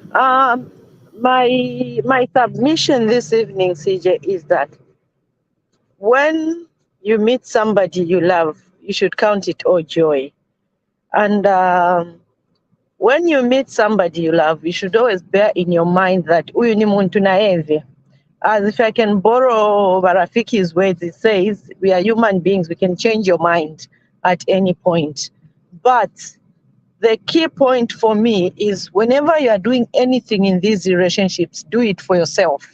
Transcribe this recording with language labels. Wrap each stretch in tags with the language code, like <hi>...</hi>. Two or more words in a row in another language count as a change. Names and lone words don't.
<en>My submission this evening, CJ, is that when you meet somebody you love, you should count it all joy. And when you meet somebody you love, you should always bear in your mind that</en> <sw>huyu ni muntu na</sw> <en>envy. As if I can borrow Barafiki's words, it says, we are human beings, we can change your mind at any point. But the key point for me is whenever you are doing anything in these relationships, do it for yourself.</en>